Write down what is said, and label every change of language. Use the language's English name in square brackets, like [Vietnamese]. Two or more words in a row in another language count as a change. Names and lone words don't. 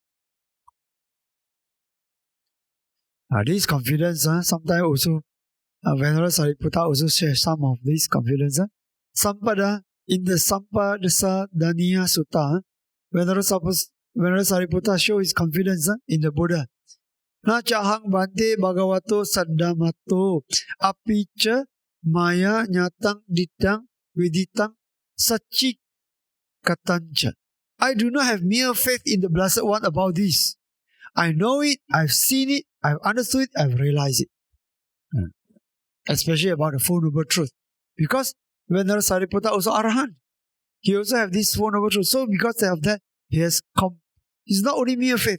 [English] This confidence, sometimes also, Venerable Sariputta also shares some of this confidence. Sampada, in the Sampadasa-daniya Sutta, Venerable Sariputta shows his confidence in the Buddha. [Pali] Na chahang Bhante Bhagavato Saddhamato apicha maya nyatang ditang viditang sachi katancha. [English] I do not have mere faith in the Blessed One about this. I know it, I've seen it, I've understood it, I've realized it. Especially about the Four Noble Truth. Because Venerable Sariputta also Arahant. He also have this Four Noble Truth. So because of that, he's not only mere faith.